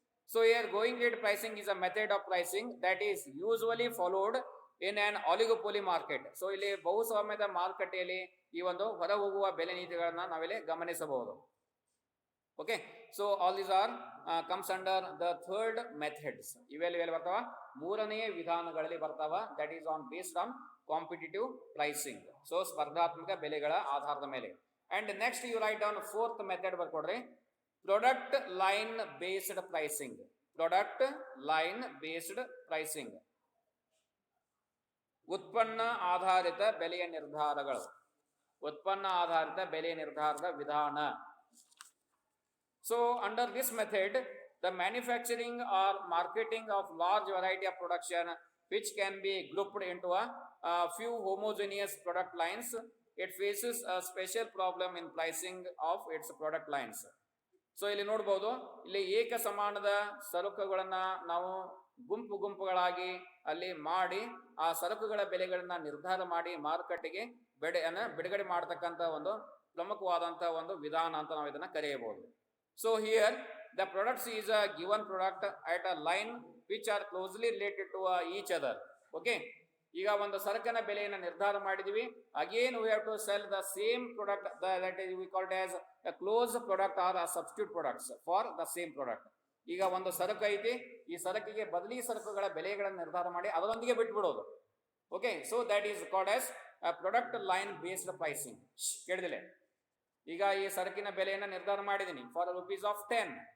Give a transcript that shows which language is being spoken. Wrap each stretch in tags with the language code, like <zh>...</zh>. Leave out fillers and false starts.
<en>So here going rate pricing is a method of pricing that is usually followed in an oligopoly market.</en> <kn>So ಇಲ್ಲಿ ಬಹುಸ್ವಾಮ್ಯದ ಮಾರುಕಟ್ಟೆಯಲ್ಲಿ ಈ ಒಂದು ಹೊರ ಹೋಗುವ ಬೆಲೆ ನೀತಿಗಳನ್ನ ನಾವಿಲ್ಲಿ ಗಮನಿಸಬಹುದು.</kn> <en>Okay, so all these are comes under the third methods.</en> <kn>ಇವೆಲ್ಲ ಬರ್ತಾವ ಮೂರನೆಯ ವಿಧಾನಗಳಲ್ಲಿ ಬರ್ತಾವ.</kn> <en>That is on based on competitive pricing. So</en> <kn>ಸ್ಪರ್ಧಾತ್ಮಕ ಬೆಲೆಗಳ ಆಧಾರದ ಮೇಲೆ.</kn> <en>and next you write down fourth method</en> <kn>ಬರ್ಕೊಡ್ರಿ,</kn> <en>Product line based pricing.</en> <kn>Product line based pricing, ಉತ್ಪನ್ನ ಆಧಾರಿತ ಬೆಲೆಯ ನಿರ್ಧಾರಗಳು, ಉತ್ಪನ್ನ ಆಧಾರಿತ ಬೆಲೆ ನಿರ್ಧಾರದ ವಿಧಾನ.</kn> <en>So under this method the manufacturing or marketing of large variety of production which can be grouped into a few homogeneous product lines, it faces a special problem in pricing of its product lines.</en> <kn>So ಇಲ್ಲಿ ನೋಡ್ಬೋದು, ಇಲ್ಲಿ ಏಕ ಸಮಾನದ ಸರಕುಗಳನ್ನ ನಾವು ಗುಂಪುಗಳಾಗಿ ಅಲ್ಲಿ ಮಾಡಿ ಆ ಸರಕುಗಳ ಬೆಲೆಗಳನ್ನ ನಿರ್ಧಾರ ಮಾಡಿ ಮಾರುಕಟ್ಟೆಗೆ ಬಿಡುಗಡೆ ಮಾಡತಕ್ಕಂತ ಒಂದು ಪ್ರಮುಖವಾದಂತಹ ಒಂದು ವಿಧಾನ ಅಂತ ನಾವು ಇದನ್ನ ಕರೆಯಬಹುದು.</kn> <en>So here the products is a given product at a line which are closely related to each other.</en> <kn>Okay, ಈಗ ಒಂದು ಸರಕಿನ ಬೆಲೆಯನ್ನು ನಿರ್ಧಾರ ಮಾಡಿದೀವಿ.</kn> <en>Again we have to sell the same product, that is we called as a closed product or a substitute products for the same product.</en> <kn>ಈಗ ಒಂದು ಸರಕು ಐತಿ, ಈ ಸರಕಿಗೆ ಬದಲಿ ಸರಕುಗಳ ಬೆಲೆಗಳನ್ನು ನಿರ್ಧಾರ ಮಾಡಿ ಅದರೊಂದಿಗೆ ಬಿಟ್ಬಿಡೋದು.</kn> <en>Okay, so that is called as product line based pricing.</en> <kn>ಕೇಳಿದಿಲ್ಲ? ಈಗ ಈ ಸರಕಿನ ಬೆಲೆಯನ್ನು ನಿರ್ಧಾರ ಮಾಡಿದ್ದೀನಿ ಫಾರ್ ₹10.</kn>